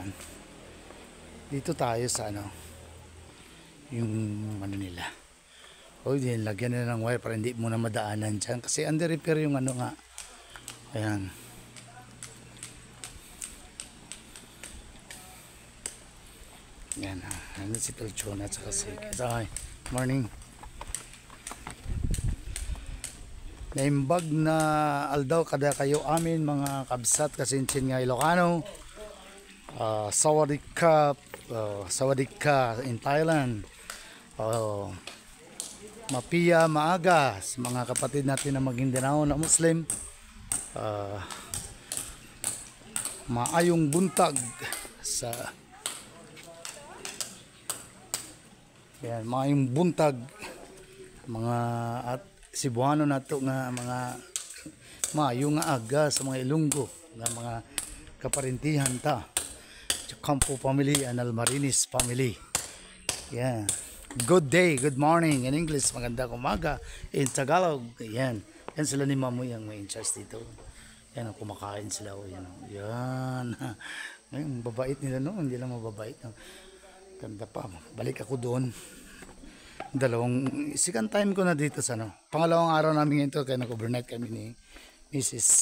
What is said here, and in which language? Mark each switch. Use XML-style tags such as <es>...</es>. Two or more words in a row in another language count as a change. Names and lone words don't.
<tl>Dito tayo sa yung nila. Din lagyan na ng wire para hindi mo na madaanan dyan kasi under repair yung nga. Ayan. Yan, si Tolchuna at saka si Kitay.</tl> <en>Morning.</en> <ilo>Naimbag na aldaw kada kayo amin mga kabsat kasinsin nga Ilocano.</ilo> <th>Sawadee ka</th> <en>in Thailand.</en> <mdh>Mapiya maaga</mdh> <tl>sa mga kapatid natin na Maguindanao na Muslim.</tl> <ceb>Maayong buntag sa yan, maayong buntag mga at Cebuano nato nga mga maayong nga aga sa mga Ilonggo nga mga kaparintihan ta.</ceb> <en>Campo family and Almarinis family. Yeah. Good day, good morning in English,</en> <tl>magandang umaga</tl> <en>in Tagalog.</en> <tl>Yan. Yan sila ni Mamo yung may in-charge dito. Yan, kumakain sila. Yan. Yan. Ngayon, babait nila no, hindi lang mababait. Ganda pa. Balik ako doon. Second time ko na dito sa pangalawang araw namin ito kaya nag-overnight kami ni Mrs.</tl>